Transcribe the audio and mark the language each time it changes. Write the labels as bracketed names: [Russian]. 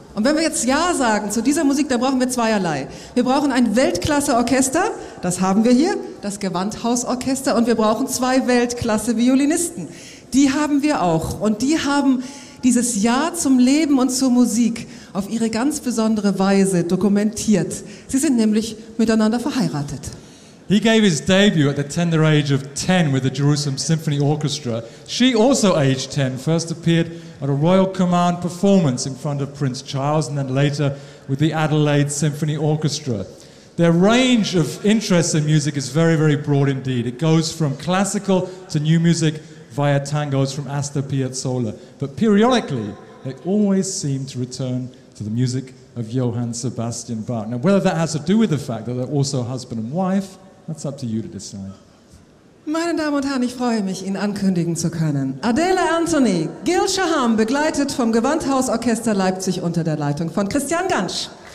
[German] Und wenn wir jetzt Ja sagen zu dieser Musik, dann brauchen wir zweierlei. Wir brauchen ein Weltklasse-Orchester, das haben wir hier, das Gewandhausorchester, und wir brauchen zwei Weltklasse-Violinisten. Die haben wir auch. Und die haben dieses Ja zum Leben und zur Musik auf ihre ganz besondere Weise dokumentiert. Sie sind nämlich miteinander verheiratet. [English] He gave his debut at the tender age of 10 with the Jerusalem Symphony Orchestra. She also aged 10, first appeared at a Royal Command performance in front of Prince Charles and then later with the Adelaide Symphony Orchestra. Their range of interests in music is very, very broad indeed. It goes from classical to new music via tangos from Astor Piazzolla. But periodically, they always seem to return to the music of Johann Sebastian Bach. Now, whether that has to do with the fact that they're also husband and wife, that's up to you to decide. [German] Meine Damen und Herren, ich freue mich, Ihnen ankündigen zu können. Adele Anthony, Gil Shaham, begleitet vom Gewandhausorchester Leipzig unter der Leitung von Christian Gantsch.